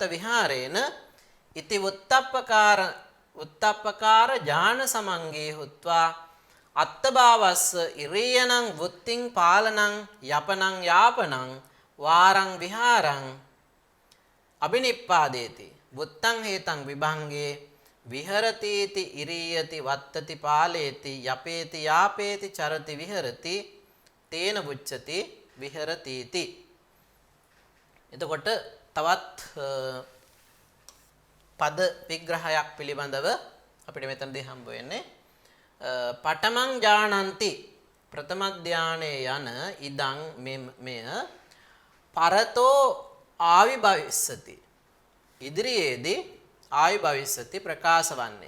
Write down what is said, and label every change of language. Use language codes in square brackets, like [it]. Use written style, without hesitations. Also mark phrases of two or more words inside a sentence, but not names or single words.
[pi] විහාරේන ඉති උත්තප්පකාර ඥාන සමංගේ හුත්වා අත්තභාවස්ස ඉරියනං වුත්තිං පාලනං යපනං යාපනං වාරං විහාරං අබිනිප්පාදේති වුත්තං හේතං විභංගේ විහෙරතීති ඉරියති වත්තති පාලේති යපේති යාපේති චරති විහෙරති තේන බුච්චති විහෙරතීති. [si] එතකොට තවත් පද විග්‍රහයක් පිළිබඳව අපිට මෙතනදී හම්බ වෙන්නේ [pi] පඨමං ඥානන්ති [si] ප්‍රථම ධානයේ යන ඉදං මෙය [pi] පරතෝ ආවිභවිස්සති [si] ඉදිරියේදී ආවිභවිස්සති ප්‍රකාශ වන්නේ.